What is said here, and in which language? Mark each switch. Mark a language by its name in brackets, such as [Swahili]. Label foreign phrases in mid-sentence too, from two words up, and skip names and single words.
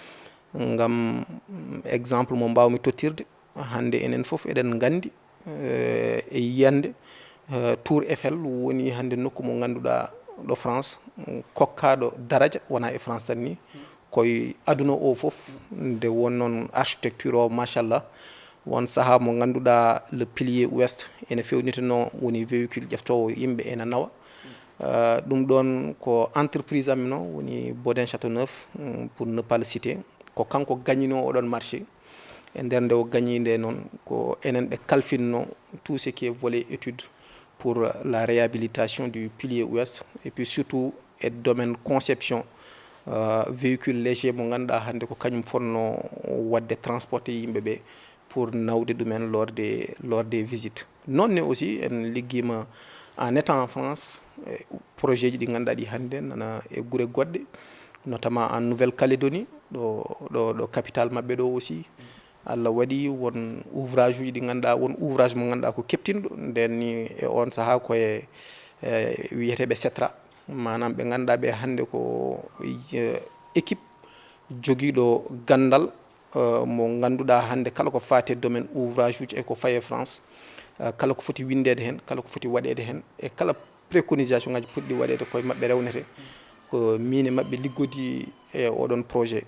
[Fula] Ngam exemple mo mbawmi tottirde hande enen foof eɗen gandi e yiyande Tour Eiffel woni hande nokku mo ganduɗa ɗo France kokkaɗo daraja wona e France tan ni koye aduna o foof nde won noon architecture o machallah. Won saaha mo ganduɗa [French] le pilier ouest [Fula] ene fewnitano woni véhicule ƴeftowo yimɓe ene nawa. ɗum ɗon ko entreprise amin o woni Bodin Châteauneuf [French] pour ne pas le citer, [Fula] ko kanko gagnino oɗon marché. E nder nde o gagnide noon ko enen ɓe kalfinno [French] tout ce qui est volet étude pour la réhabilitation du pilier ouest, et puis surtout [Fula] e [French] domaine conception véhicule léger [Fula] mo ganduɗa hande ko kañum fonno wadde transporté yimɓeɓe pour nawde ɗumen [French] lors des visites. [Fula] Nonne aussi en ligguima [French] en étant en France [Fula] projet ji ɗi ganduɗa ɗi hande nana e guure goɗɗe, [French] notamment en Nouvelle-Calédonie [Fula] ɗo capitale mabɓe ɗo aussi. Allah waɗi won ouvrage uji ɗi ganduɗa, won ouvrage mo ganduɗa ko keptinɗo nden ni e on saaha koye wiyeteɓe SETRA, manam ɓe ganduɗa ɓe hande ko équipe joguiɗo gandal mo ganduɗa hande kala ko fate domaine ouvrage uji e ko faye France, kala ko foti windede hen, kala ko foti waɗede hen, e kala préconisation ngaji poɗɗi waɗede koye mabɓe rewnete ko min e mabɓe liggodi e oɗon projet.